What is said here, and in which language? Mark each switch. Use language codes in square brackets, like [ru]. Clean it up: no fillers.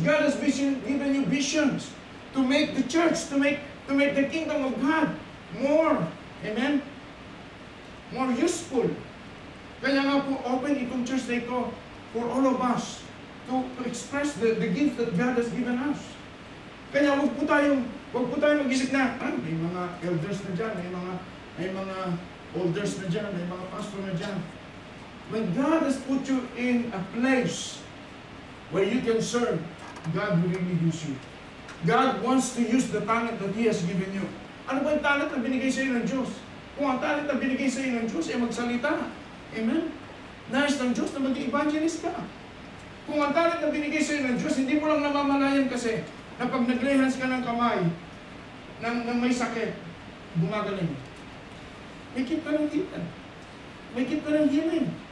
[en] God has given you visions to make the church, to make the kingdom of God more, amen, more useful. [tl] Kaya nga po, open itong church na ito for all of us to express the gift that God has given us. Kaya huwag po tayong mag-isip na, may mga elders na dyan, may mga elders na dyan, may mga pastor na dyan. [en] When God has put you in a place where you can serve, God will really use you. God wants to use the talent that He has given you. [tl] Ano ba yung talent na binigay sa iyo ng Diyos? Kung ang talent na binigay sa iyo ng Diyos ay magsalita. Amen? Nais ng Diyos na mag-evangelist ka. Kung ang talent na binigay sa iyo ng Diyos, hindi mo lang namamalayan kasi na pag nag-lay-hands ka ng kamay, ng may sakit, gumagaling. May gift ka ng healing. May gift ka ng healing.